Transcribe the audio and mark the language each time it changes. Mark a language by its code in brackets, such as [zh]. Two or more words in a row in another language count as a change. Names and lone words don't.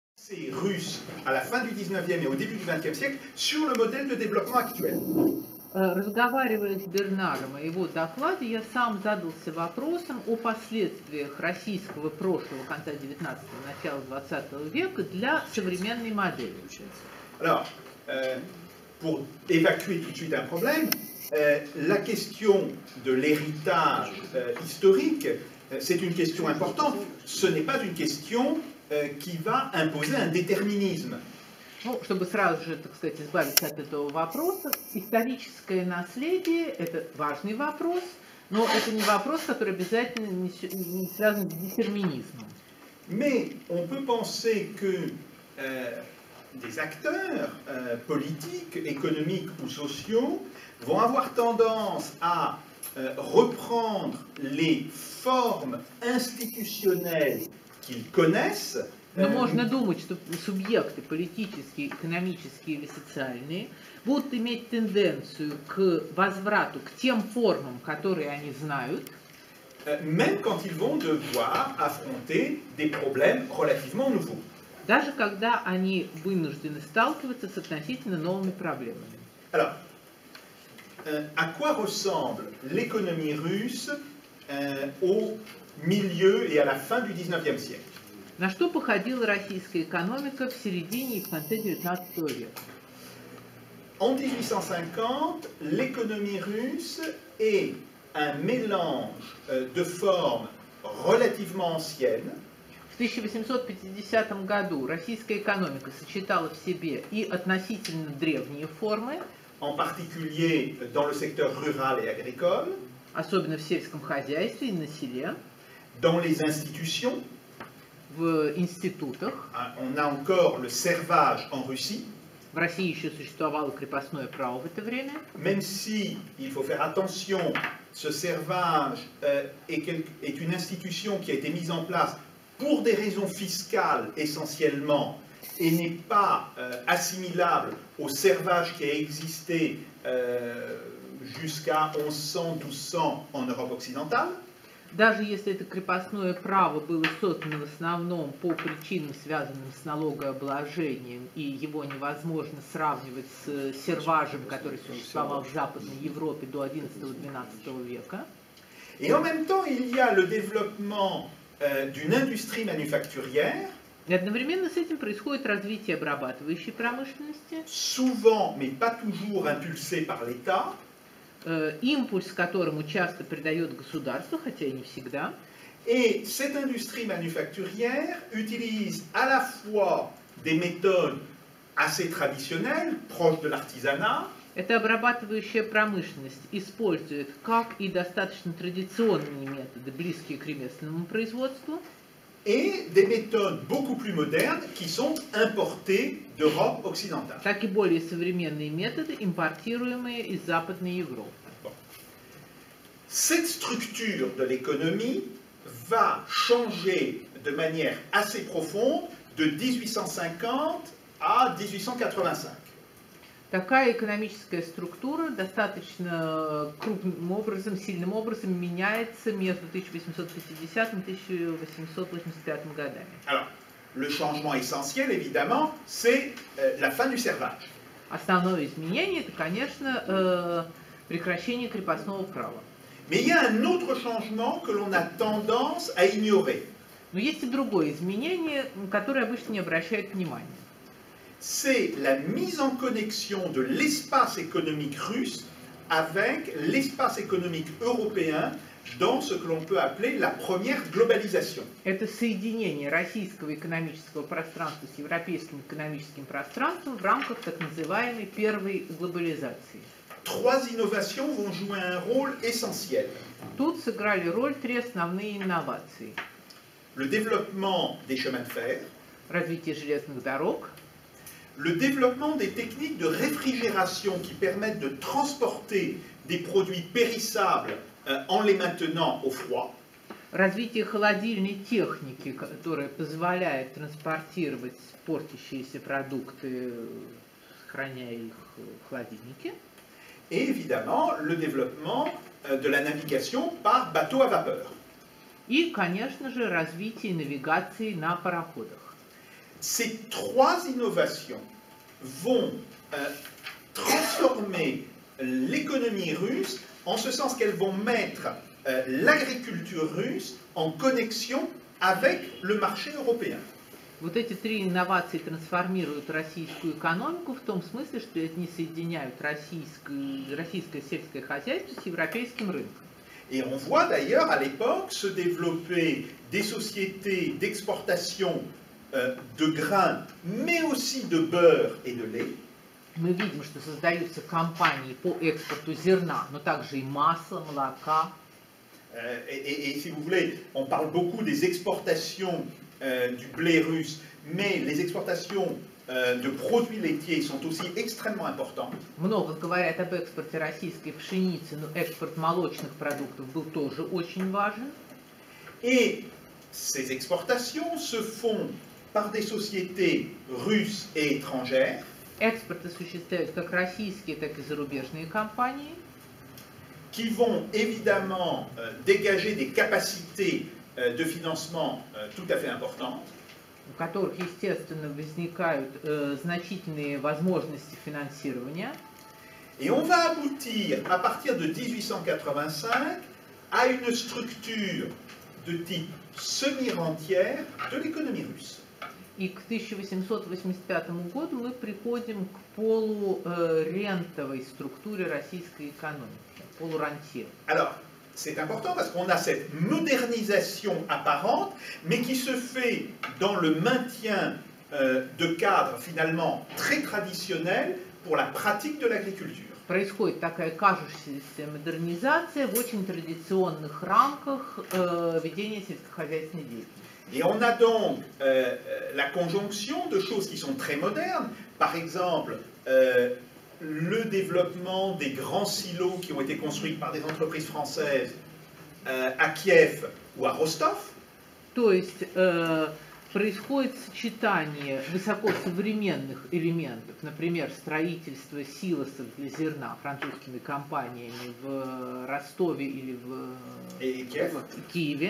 [fr] Russe à la fin du 19e et au début du 20e siècle sur le modèle de développement actuel. [ru] Разговаривая с Бернаром о его докладе, я сам задался вопросом о последствиях российского прошлого конца 19-го, начала 20 века для современной модели. [fr] Alors, pour évacuer tout de suite un problème, la question de l'héritage historique, c'est une question importante. Ce n'est pas une question qui va imposer un déterminisme. [ru] Ну, чтобы сразу же, так сказать, избавиться от этого вопроса, историческое наследие – это важный вопрос, но это не вопрос, который обязательно не связан с детерминизмом. [fr] Mais on peut penser que des acteurs politiques, économiques ou sociaux vont avoir tendance à reprendre les formes institutionnelles qu'ils connaissent. [ru] Но можно думать, что субъекты политические, экономические или социальные будут иметь тенденцию к возврату к тем формам, которые они знают, [fr] même quand ils vont devoir affronter des problèmes relativement nouveaux. [ru] даже когда они вынуждены сталкиваться с относительно новыми проблемами. [fr] Alors, à quoi ressemble l'économie russe au milieu et à la fin du 19e siècle? [ru] На что походила российская экономика в середине и в конце XIX века? [fr] En 1850, l'économie russe est un mélange de formes relativement anciennes. [ru] В 1850 году российская экономика сочетала в себе и относительно древние формы, [fr] en particulier dans le secteur rural et agricole, [ru] особенно в сельском хозяйстве и на селе, [fr] dans les institutions. [ru] в институтах. [fr] On a encore le servage en Russie. [ru] В России еще существовало крепостное право в это время. [fr] Même si, il faut faire attention, ce servage est une institution qui a été mise en place pour des raisons fiscales essentiellement et n'est pas assimilable au servage qui a existé jusqu'à 1100-1200 en Europe occidentale. [ru] Даже если это крепостное право было создано в основном по причинам, связанным с налогообложением, и его невозможно сравнивать с серважем, который существовал в Западной Европе до XI-XII века. [fr] Et en même temps, il y a le développement d'une industrie manufacturière. [ru] И одновременно с этим происходит развитие обрабатывающей промышленности. [fr] Souvent, mais pas toujours, impulsé par l'État. [ru] Импульс которому часто придает государство, хотя и не всегда. [fr] Et cette industrie manufacturière utilise à la fois des méthodes assez traditionnelles, proches de l'artisanat. [ru] Эта обрабатывающая промышленность использует как и достаточно традиционные методы, близкие к ремесленному производству, [fr] et des méthodes beaucoup plus modernes qui sont importées d'Europe occidentale. [ru] Так и более современные методы, импортируемые из Западной Европы. [fr] Bon. Cette structure de l'économie va changer de manière assez profonde de 1850 à 1885. [ru] Такая экономическая структура достаточно крупным образом, сильным образом меняется между 1850 и 1885 годами. [fr] Alors, le changement essentiel, évidemment, c'est la fin du servage. [ru] Основное изменение – это, конечно, прекращение крепостного права. [fr] Mais il y a un autre changement que l'on a tendance à ignorer. [ru] Но есть и другое изменение, на которое обычно не обращают внимания. [fr] C'est la mise en connexion de l'espace économique russe avec l'espace économique européen dans ce que l'on peut appeler la première globalisation. [ru] Это соединение российского экономического пространства с европейским экономическим пространством в рамках так называемой первой глобализации. [fr] Trois innovations vont jouer un rôle essentiel. [ru] Тут сыграли роль три основные инновации. [fr] Le développement des chemins de fer, [ru] Развитие железных дорог, [fr] le développement des techniques de réfrigération qui permettent de transporter des produits périssables en les maintenant au froid. [ru] развитие холодильной техники, которая позволяет транспортировать портящиеся продукты, сохраняя их в холодильнике. [fr] Et évidemment, le développement de la navigation par bateau à vapeur. [ru] И, конечно же, развитие навигации на пароходах. [fr] ces trois innovations vont transformer l'économie russe en ce sens qu'elles vont mettre l'agriculture russe en connexion avec le marché européen. [ru] Вот эти три инновации трансформируют российскую экономику в том смысле, что они соединяют российское сельское хозяйство с европейским рынком. [fr] Et on voit d'ailleurs à l'époque se développer des sociétés d'exportation de grains, mais aussi de beurre et de lait. [ru] Мы видим, что создаются компании по экспорту зерна, но также и масла, молока. [fr] Et si vous voulez, on parle beaucoup des exportations du blé russe, mais les exportations de produits laitiers sont aussi extrêmement importantes. [ru] Много говорят об экспорте российской пшеницы, но экспорт молочных продуктов был тоже очень важен. [fr] Et ces exportations se font par des sociétés russes et étrangères. [ru] Экспорт осуществляют как российские, так и зарубежные компании, [fr] qui vont évidemment dégager des capacités de financement tout à fait importantes. [ru] у которых, естественно, возникают значительные возможности финансирования. [fr] Et on va aboutir, à partir de 1885, à une structure de type semi-rentière de l'économie russe. [ru] И к 1885 году мы приходим к полурентовой структуре российской экономики, полурантье. [fr] Alors, c'est important parce qu'on a cette modernisation apparente, mais qui se fait dans le maintien de cadres finalement très traditionnels pour la pratique de l'agriculture. [ru] Происходит такая кажущаяся модернизация в очень традиционных рамках ведения сельскохозяйственной деятельности. [fr] Et on a donc la conjonction de choses qui sont très modernes, par exemple le développement des grands silos qui ont été construits par des entreprises françaises à Kiev ou à Rostov. [ru] То есть происходит сочетание высокосовременных элементов, например, строительство силосов для зерна французскими компаниями в Ростове или в Киеве.